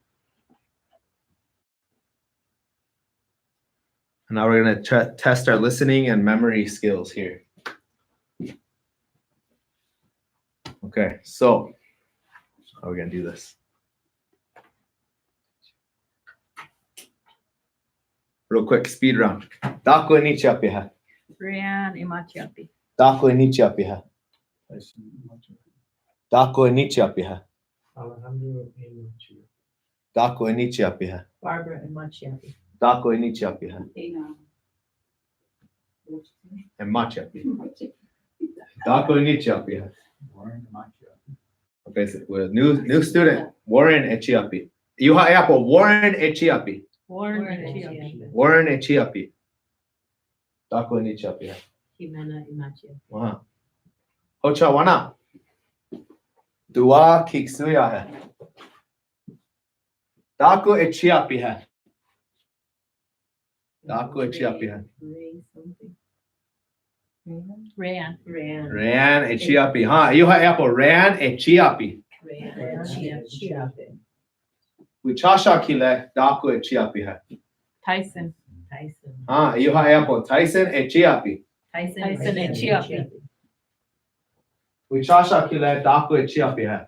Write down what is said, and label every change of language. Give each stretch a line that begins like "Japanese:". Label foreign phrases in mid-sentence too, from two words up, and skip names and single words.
English: And now we're going to test our listening and memory skills here. Okay, so how are we gonna do this? Real quick, speed round.
Lakota: Táku eníčiyapi ha. Rian emáčiyapi. Táku eníčiyapi ha. Tyson, Mačháŋzeke. Táku eníčiyapi ha. Alejandro, eníčiyapi. Táku eníčiyapi ha. Barbara emáčiyapi. Táku eníčiyapi ha. Emáčiyapi. Táku eníčiyapi ha. Warren, emáčiyapi.
English: Okay, so we're new student, Warren Echiapi.
Lakota: Iyomakiphi, Warren Echiapi. Warren Warren eníčiyapi. Warren Echiapi. Táku eníčiyapi ha. Jimena emáčiyapi. Wow. Hocha wana. Dua kiksuya hai. Táku echiapi hai. Táku echiapi hai.
English: Ray something.
Lakota: Rian. Ran echiapi. Ha, Iyomakiphi, Ran echiapi. Emáčiyapi. Wichasha kile Táku echiapi hai. Tyson. Tyson. Ha, Iyomakiphi, Tyson echiapi. Tyson eníčiyapi. Wichasha kile Táku echiapi hai.